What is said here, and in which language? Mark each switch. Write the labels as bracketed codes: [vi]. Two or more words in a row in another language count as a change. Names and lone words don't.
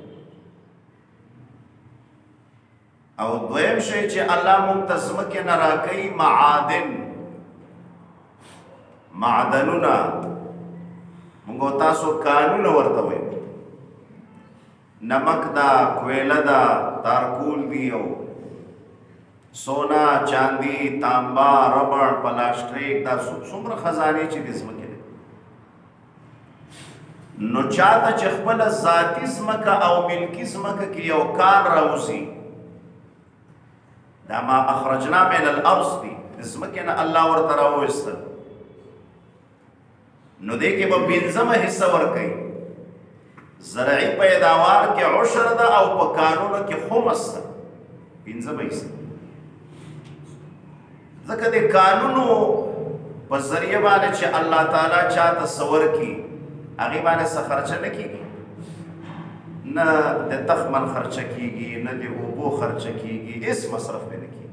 [ps] او دویم شی چې الله مونږ ته ځمکې نه راکوي معدنونه، مونږ تاسو کانونه ورته وایو، نمک دا، کویله دا، تارکول دی، او سونا، چاندی، تانبا، ربڑ، پلاسټریک، دا څومره خزانې چې د ځمکې دي. نو چاته چې خپله ذاتي ځمکه او ملکي ځمکه کې یو کان راوځي، دا [ar] ما اخرجنا من الارض [ps] دی، د ځمکې نه الله ورته راوویستل، نو دې کې به پنځمه حصه ورکوي. زرعي پیداوار کې عشر ده او په کانونو کې خمس ده، پنځمه حصه. ځکه د قانونو په ذریعه باندې چې الله تعالی چاته سور کی، هغې باندې څه خرچه نه کېږي، نه د تخمن خرچه کېږي، نه د اوبو خرچه کېږي، هېڅ مصرف پرې نه کېږي.